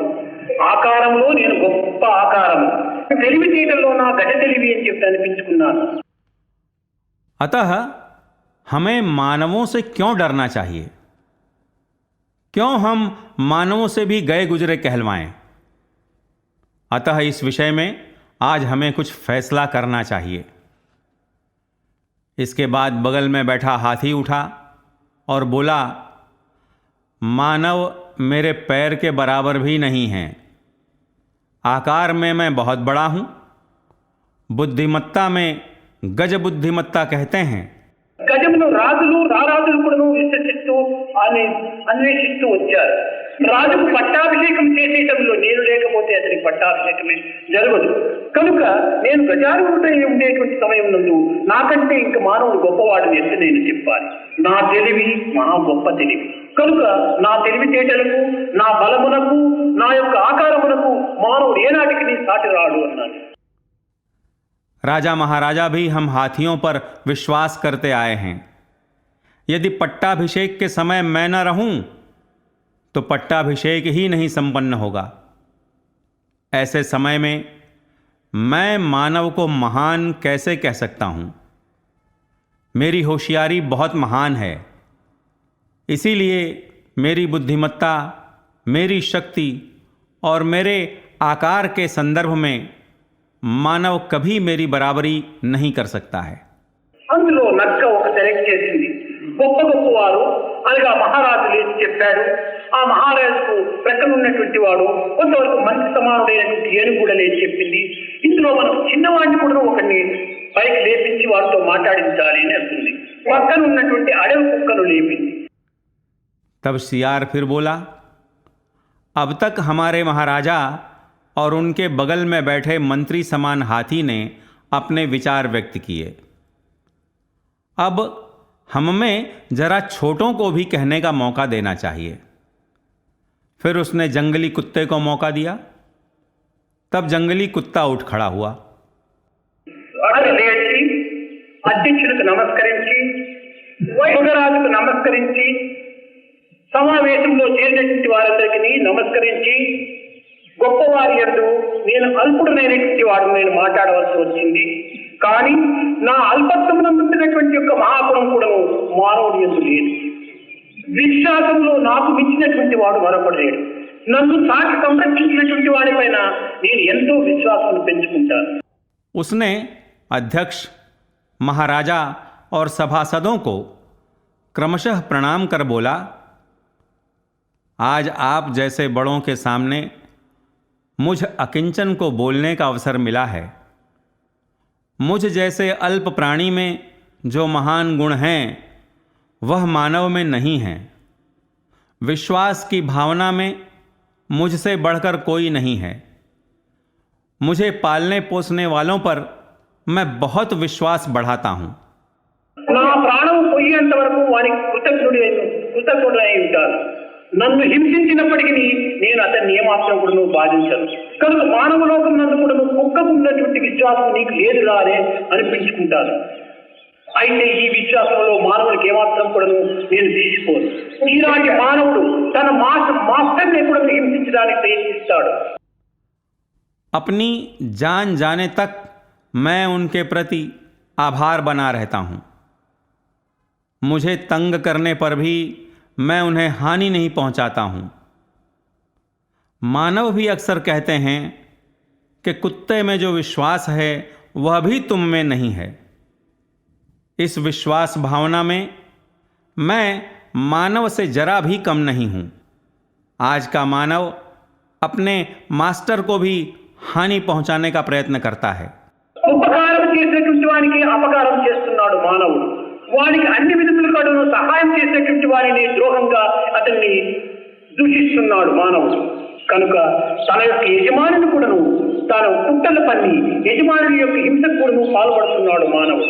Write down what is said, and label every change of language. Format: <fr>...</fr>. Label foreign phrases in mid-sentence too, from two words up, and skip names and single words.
<te>ఆకారంలో నేను గొప్ప ఆకారము, తెలివితేటల్లో నా గజ తెలివి అని చెప్పి అనిపించుకున్నాను.</te> <hi>अतः हमें मानवों से क्यों डरना चाहिए? क्यों हम मानवों से भी गए गुजरे कहलवाएं? अतः इस विषय में आज हमें कुछ फैसला करना चाहिए। इसके बाद बगल में बैठा हाथी उठा और बोला, मानव मेरे पैर के बराबर भी नहीं हैं। आकार में मैं बहुत बड़ा हूं। बुद्धिमत्ता में गज बुद्धिमत्ता कहते हैं।</hi> <te>గజమును రాజులు, రారాజులు కూడా విశ్వసిస్తూ అన్వేషిస్తూ వచ్చారు. రాజుకు పట్టాభిషేకం చేసేటంలో నేను లేకపోతే అతనికి పట్టాభిషేకమే జరగదు. కనుక నేను గజారూఢుడై ఉండేటువంటి సమయం నందు నాకంటే ఇంక మానవుడు గొప్పవాడిని ఎత్తి నేను చెప్పాలి. నా తెలివి మహా గొప్ప తెలివి. కనుక నా తెలివితేటలకు, నా బలమునకు, నా యొక్క ఆకారమునకు మానవుడు ఏనాటికి సాటి రాడు అన్నాడు.</te> <hi>राजा महाराजा भी हम हाथियों पर विश्वास करते आए हैं। यदि पट्टाभिषेक के समय मैं न रहूं तो पट्टाभिषेक ही नहीं संपन्न होगा। ऐसे समय में मैं मानव को महान कैसे कह सकता हूं? मेरी होशियारी बहुत महान है। इसीलिए मेरी बुद्धिमत्ता, मेरी शक्ति और मेरे आकार के संदर्भ में मानव कभी मेरी बराबरी नहीं कर सकता है।</hi> <te>అందులో నక్క ఒక సెలెక్ట్ చేసింది. గొప్ప గొప్పవారు అనగా మహారాజు లేచి చెప్పాడు. ఆ మహారాజుకు ప్రక్కన ఉన్నటువంటి వాడు కొంతవరకు మంచి సమానుడైనటువంటి ఏనుగు కూడా లేచి చెప్పింది. ఇందులో మనం చిన్నవాడిని కూడా ఒకరిని పైకి లేపించి వాడితో మాట్లాడించాలి అని అంటుంది. పక్కన ఉన్నటువంటి అడవి కుక్కను లేపింది.</te> <hi>तब सियार फिर बोला, अब तक हमारे महाराजा और उनके बगल में बैठे मंत्री समान हाथी ने अपने विचार व्यक्त किए। अब हम में जरा छोटों को भी कहने का मौका देना चाहिए। फिर उसने जंगली कुत्ते को मौका दिया। तब जंगली कुत्ता उठ खड़ा हुआ।</hi> <te>అతను లేచి అధ్యక్షుడికి నమస్కరించి, యువరాజుకు నమస్కరించి, సమావేశంలో చేరినటువంటి వారందరికీ నమస్కరించి, గొప్పవారి యందు నేను అల్పుడైనటువంటి వాడు నేను మాట్లాడవలసి వచ్చింది. కానీ నా అల్పత్వమునందున్నటువంటి యొక్క మహాగుణం కూడా మానవుడి యందు లేదు. విశ్వాసంలో నాకు మించినటువంటి వాడు మరొకడు లేడు. నన్ను సాటి సంరక్షించినటువంటి వాడిపైన నేను ఎంతో విశ్వాసాన్ని పెంచుకుంటాను.</te> <hi>उसने अध्यक्ष, महाराजा और सभासदों को क्रमशः प्रणाम कर बोला, आज आप जैसे बड़ों के सामने मुझ अकिंचन को बोलने का अवसर मिला है. मुझ जैसे अल्प प्राणी में जो महान गुण हैं वह मानव में नहीं है. विश्वास की भावना में मुझसे बढ़कर कोई नहीं है. मुझे पालने पोसने वालों पर मैं बहुत विश्वास बढ़ाता हूँ.</hi> <te>నా ప్రాణం పోయేంత వరకు వారికి కృతజ్ఞుడై ఉంటాను. నన్ను హింసించినప్పటికీ నేను అతన్ని ఏమాత్రం కూడా బాధించను. కనుక మానవ లోకం నందు కూడా కుక్కకు ఉన్నటువంటి విశ్వాసం నీకు లేదురా అని అనిపించుకుంటాను. అయితే ఈ విశ్వాసంలో మానవునికి ఏమాత్రం కూడా నేను తీసుకోను. ఈనాటి మానవుడు తన మాస్టర్ని కూడా హింసించడానికి ప్రయత్నిస్తాడు.</te> <hi>अपनी जान जाने तक मैं उनके प्रति आभार बना रहता हूँ. मुझे तंग करने पर भी मैं उन्हें हानि नहीं पहुँचाता हूँ. मानव भी अक्सर कहते हैं कि कुत्ते में जो विश्वास है वह भी तुम में नहीं है. इस विश्वास भावना में मैं मानव से जरा भी कम नहीं हूँ. आज का मानव अपने मास्टर को भी हानि पहुंचाने का प्रयत्न करता है.</hi> <te>ఉపకారం చేసేటువంటి వానికి అపకారం చేస్తున్నాడు మానవుడు. వానికి అన్ని విధములుగాను సహాయం చేసేటువంటి వారిని ద్రోహంగా అతన్ని దూషిస్తున్నాడు మానవుడు. కనుక తన యొక్క యజమానిని కూడాను తాను కుట్రలు పన్ని యజమాని యొక్క హింసకు కూడాను పాల్పడుతున్నాడు మానవుడు.</te>